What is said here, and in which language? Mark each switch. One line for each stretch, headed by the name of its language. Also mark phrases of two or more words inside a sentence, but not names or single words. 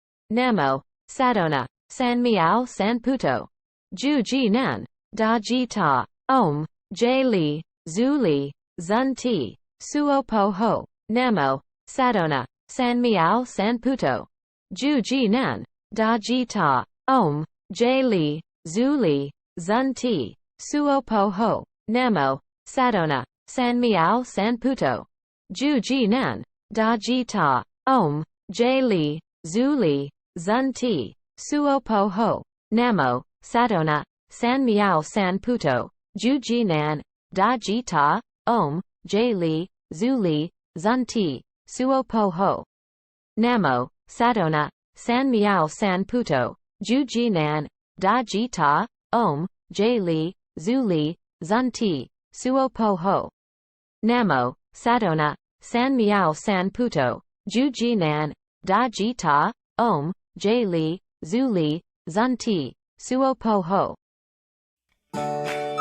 Sanskrit: Namo, Sadona, San Miao San Puto. Ju Ji Nan, Da Ji Ta, Om, J Li, Zu Li, Zun Ti, Suo Po Ho. Namo, Sadona, San Miao San Puto. Ju Ji Nan, Da Ji Ta, Om, J Li, Zu Li, Zun Ti, Suo Po Ho. Namo, Sadona, San Miao San Puto. Ju Ji Nan, Da Ji Ta, Om, J Li, Zu Li, Zun Ti, Suo Po Ho. Namo, Sadona, San Miao San Puto. Ju Ji Nan, Da Ji Ta, Om, J Li, Zu Li, Zun Ti, Suo Po Ho. Namo, Sadona, San Miao San Puto. Ju Ji Nan, Da Ji Ta, Om, J Li, Zu Li, Zun Ti, Suo Po Ho. Namo, Sadona, San Miao San Puto. Ju Ji Nan, Da Ji Ta, Om, J Li, Zu Li, Zun Ti, Suo Po Ho.